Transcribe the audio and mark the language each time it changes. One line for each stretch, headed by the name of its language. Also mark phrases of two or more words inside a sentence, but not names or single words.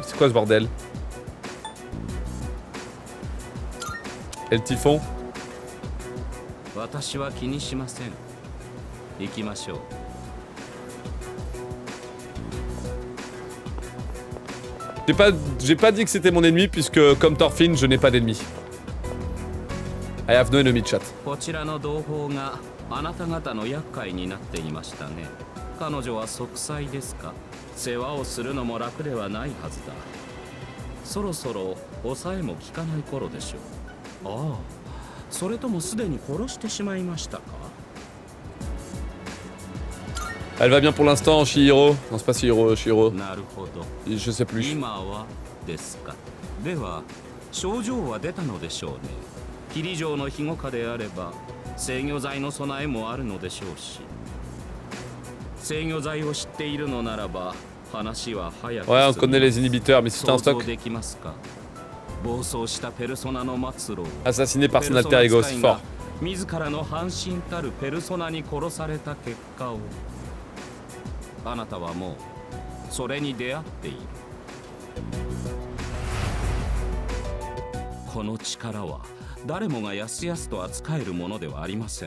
French: C'est quoi ce bordel? Et le typhon? J'ai pas dit que c'était mon ennemi puisque comme Thorfinn, je n'ai pas d'ennemi.
English: I have no enemy chat.
Japanese: あなた方の厄介になっていましたね。彼女は息災ですか？世話をするのも楽ではないはずだ。そろそろ抑えも効かない頃でしょう。ああ、それともすでに殺してしまいましたか？
French: Elle va bien pour l'instant, Shihiro. Non, c'est pas Shihiro.
Japanese: なるほど。
French: Je sais plus.
Japanese: 今はですか。では症状は出たのでしょうね。霧城の庇護下であれば制御剤の備えもあるのでしょうし。制御剤を知っているのならば話は早く。
French: Ouais, on connaît les inhibiteurs, mais si t'as un stock.
Japanese: できますか？暴走したペルソナの末路を
French: Assassiné par son alter ego, c'est fort.
Japanese: 自らの半身たるペルソナに殺された結果をあなたはもうそれに出会っている。この力は誰もがやすやすと扱えるものではありません。